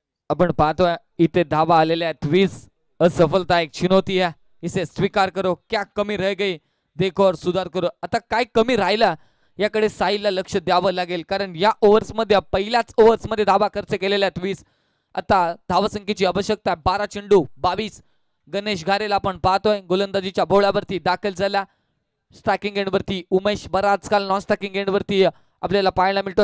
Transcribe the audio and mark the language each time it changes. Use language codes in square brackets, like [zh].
[mr] आपण पाहतोय इथे धावा आलेल्या आहेत 20. [hi] असफलता एक चुनौती है, इसे स्वीकार करो. क्या कमी रह गई देखो और सुधार करो. [mr] आता काय कमी राहिला याकडे साईला लक्ष द्यावं लागेल, कारण या ओव्हर्स मध्ये पहिल्याच ओव्हर्स मध्ये धावा खर्च केलेल्या आहेत 20. आता धावसंख्येची आवश्यकता 12 चेंडू 22. गणेश घारेला आपण पाहतोय गोलंदाजीच्या बोळ्यावरती दाखल झाला. स्ट्रायकिंग एंड वरती उमेश बराच काल नॉन स्ट्रायकिंग एंड वरती आपल्याला पाहायला मिळतो.